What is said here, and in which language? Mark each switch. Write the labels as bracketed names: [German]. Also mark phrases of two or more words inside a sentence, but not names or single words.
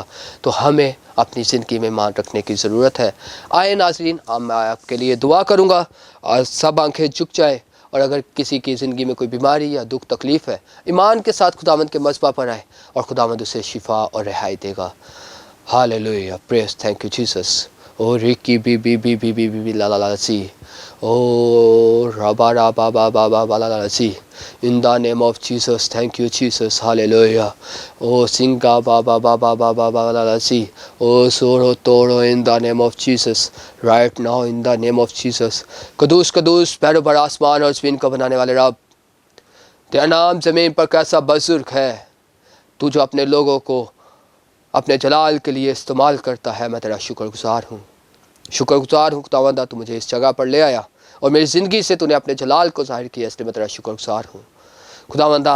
[Urdu] تو ہمیں اپنی زندگی میں ایمان رکھنے کی ضرورت ہے۔ آئے ناظرین، میں آپ کے لیے دعا کروں گا اور سب آنکھیں جھک جائے، اور اگر کسی کی زندگی میں کوئی بیماری یا دکھ تکلیف ہے، ایمان کے ساتھ خداوند کے مذبح پر آئے اور خداوند اسے شفا اور رہائی دے گا۔ ہاللیلویہ، [English] Praise, thank you Jesus. او ریکی بی بی بی بی بی بی لا لا لا سی، او ربا ربا با با با با لا لا سی، in the name of Jesus, thank you Jesus, [Urdu] ہاللیلویہ۔ او سنگا با با با با با با با لا لا سی، او سورو توڑو، [English] in the name of Jesus, right now in the name of Jesus. [Urdu] قدوس قدوس، پیرو بر آسمان اور زمین کو بنانے والے رب، تیرا نام زمین پر کیسا بزرگ ہے، تو جو اپنے لوگوں کو اپنے جلال کے لیے استعمال کرتا ہے۔ میں تیرا شکر گزار ہوں، شکر گزار ہوں خداوندہ، تو مجھے اس جگہ پر لے آیا اور میری زندگی سے تو نے اپنے جلال کو ظاہر کیا، اس لیے میں تیرا شکر گزار ہوں خداوندہ۔